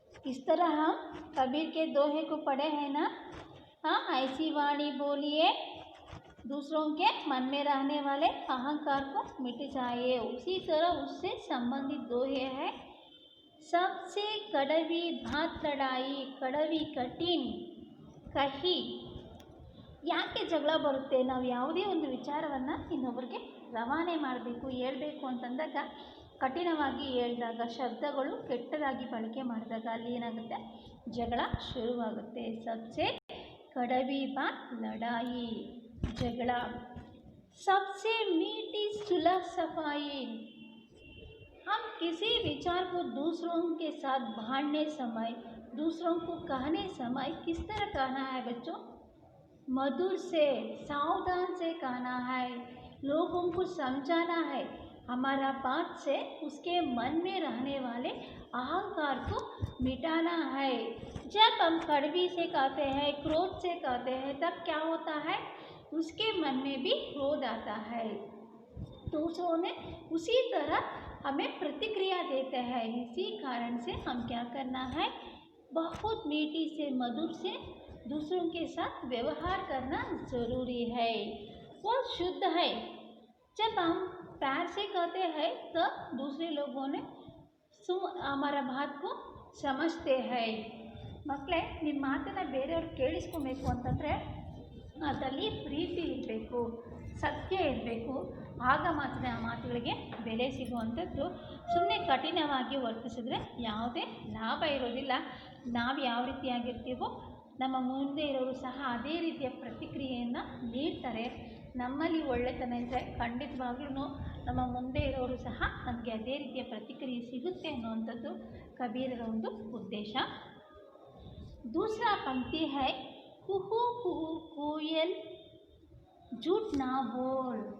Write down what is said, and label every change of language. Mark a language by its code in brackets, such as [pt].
[hi] इस तरह हम कबीर के दोहे को पढ़े हैं ना? हाँ, ऐसी वाणी बोलिए दूसरों के मन में रहने वाले अहंकार को मिट जाए। उसी तरह उससे संबंधित दोहे है। सबसे कड़वी बात लड़ाई, कड़वी कठिन कही। [kn] ಯಾಕೆ ಜಗಳ ಬರುತ್ತೆ? ನಾವು ಯಾವುದೇ ಒಂದು ವಿಚಾರವನ್ನು ಇನ್ನೊಬ್ಬರಿಗೆ ರವಾನೆ ಮಾಡಬೇಕು, ಹೇಳಬೇಕು ಅಂತಂದಾಗ ಕಠಿಣವಾಗಿ ಹೇಳಿದಾಗ, ಶಬ್ದಗಳು ಕೆಟ್ಟದಾಗಿ ಬಳಕೆ ಮಾಡಿದಾಗ ಅಲ್ಲಿ ಏನಾಗುತ್ತೆ? ಜಗಳ ಶುರುವಾಗುತ್ತೆ। [hi] सबसे कड़वी बात लड़ाई जगड़ा, सबसे मीठी सुलह सफाई। हम किसी विचार को दूसरों के साथ बांटने समय, दूसरों को कहने समय किस तरह कहना है बच्चों? मधुर से, सावधान से कहना है। लोगों को समझाना है। हमारा बात से उसके मन में रहने वाले अहंकार को मिटाना है। जब हम कड़वी से कहते हैं, क्रोध से कहते हैं, तब क्या होता है? उसके मन में भी क्रोध आता है। दूसरों ने उसी तरह हमें प्रतिक्रिया देते हैं। इसी कारण से हम क्या करना है? बहुत मीठी से, मधुर से दूसरों के साथ व्यवहार करना ज़रूरी है। वो शुद्ध है। जब हम प्यार से कहते हैं तो दूसरे लोगों ने हमारा बात को समझते हैं। [kn] ಮಕ್ಕಳೇ, ನಿಮ್ಮ ಮಾತನ್ನು ಬೇರೆಯವ್ರು ಕೇಳಿಸ್ಕೊಬೇಕು ಅಂತಂದರೆ ಅದರಲ್ಲಿ ಪ್ರೀತಿ ಇರಬೇಕು, ಸತ್ಯ ಇರಬೇಕು. ಆಗ ಮಾತ್ರ ಆ ಮಾತುಗಳಿಗೆ ಬೆಲೆ ಸಿಗುವಂಥದ್ದು. ಸುಮ್ಮನೆ ಕಠಿಣವಾಗಿ ವರ್ತಿಸಿದ್ರೆ ಯಾವುದೇ ಲಾಭ ಇರೋದಿಲ್ಲ. ನಾವು ಯಾವ ರೀತಿಯಾಗಿರ್ತೀವೋ ನಮ್ಮ ಮುಂದೆ ಇರೋರು ಸಹ ಅದೇ ರೀತಿಯ ಪ್ರತಿಕ್ರಿಯೆಯನ್ನು ನೀಡ್ತಾರೆ. ನಮ್ಮಲ್ಲಿ ಒಳ್ಳೆತನ ಇದ್ದರೆ ಖಂಡಿತವಾಗ್ಲೂ ನಮ್ಮ ಮುಂದೆ ಇರೋರು ಸಹ ನಮಗೆ ಅದೇ ರೀತಿಯ ಪ್ರತಿಕ್ರಿಯೆ ಸಿಗುತ್ತೆ ಅನ್ನುವಂಥದ್ದು ಕಬೀರರ ಒಂದು ಉದ್ದೇಶ। [hi] दूसरा पंक्ति है, कुहू कुहू कोयल झूठ ना बोल।